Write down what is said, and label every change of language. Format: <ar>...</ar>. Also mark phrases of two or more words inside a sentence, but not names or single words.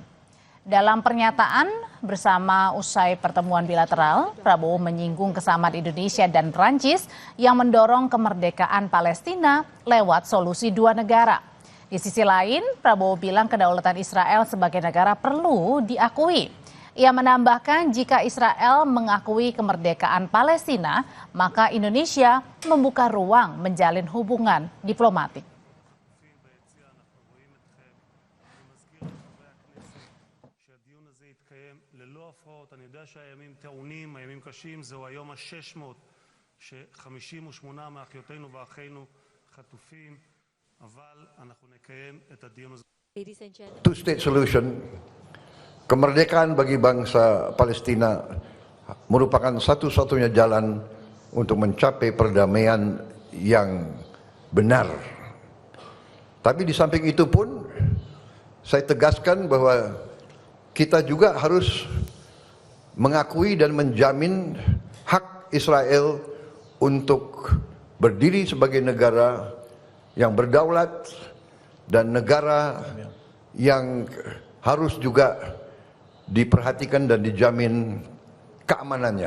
<id>Dalam pernyataan bersama usai pertemuan bilateral, Prabowo menyinggung kesamaan Indonesia dan Prancis yang mendorong kemerdekaan Palestina lewat solusi dua negara. Di sisi lain, Prabowo bilang kedaulatan Israel sebagai negara perlu diakui. Ia menambahkan jika Israel mengakui kemerdekaan Palestina, maka Indonesia membuka ruang menjalin hubungan diplomatik.</id> <he>שהדיון הזה יתקיים ללא הפרעות. אני יודע שהימים טעונים, הימים קשים, זהו היום ה-600 ש-58 מאחיותינו ואחינו חטופים, אבל אנחנו נקיים את הדיון הזה.</he> <en>Two-state solution,</en> <id>kemerdekaan bagi bangsa Palestina merupakan satu-satunya jalan untuk mencapai perdamaian yang benar. Tapi di samping itu pun saya tegaskan bahwa kita juga harus mengakui dan menjamin hak Israel untuk berdiri sebagai negara yang berdaulat dan negara yang harus juga diperhatikan dan dijamin keamanannya.</id>